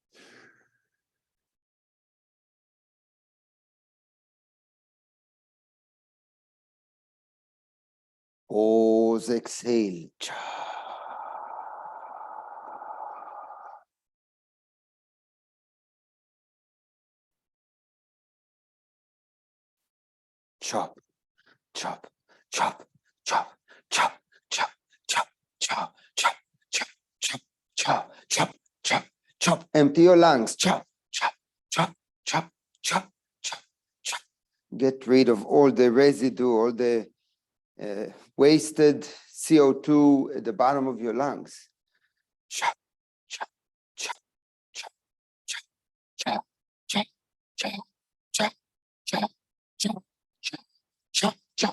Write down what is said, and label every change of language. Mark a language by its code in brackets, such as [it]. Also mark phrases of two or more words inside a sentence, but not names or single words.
[en] Pause, exhale. Chop, chop, chop, chop, chop, chop, chop, chop, chop, chop, chop, chop, chop, chop, chop. Empty your lungs. Chop, chop, chop, chop, chop, chop, chop. Get rid of all the residue, all the wasted CO2 at the bottom of your lungs. Chop, chop, chop, chop, chop, chop, chop, chop, chop, chop, chop, chop, chop, chop.